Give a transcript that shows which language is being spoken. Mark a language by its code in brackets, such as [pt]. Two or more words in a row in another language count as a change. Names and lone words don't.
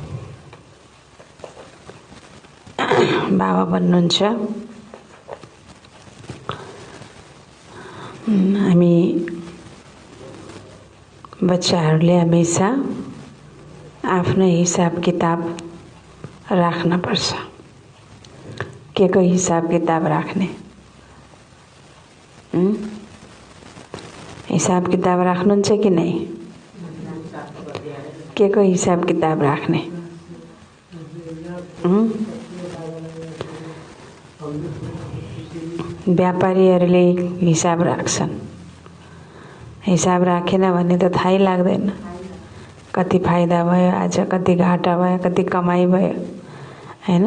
[ne] बाबा भन्नुहुन्छ, हामी बच्चाहरूले हमेशा आफ्नो हिसाब किताब राख्न पर्छ। के को हिसाब किताब राख्ने? हिसाब किताब राख्नुहुन्छ कि नहीं? के को हिसाब किताब राख्ने? व्यापारीहरूले हिसाब राख्छन्। हिसाब राखेन भने त थाहै लाग्दैन कति फाइदा भयो, आज कति घाटा भयो, कति कमाई भयो, हैन?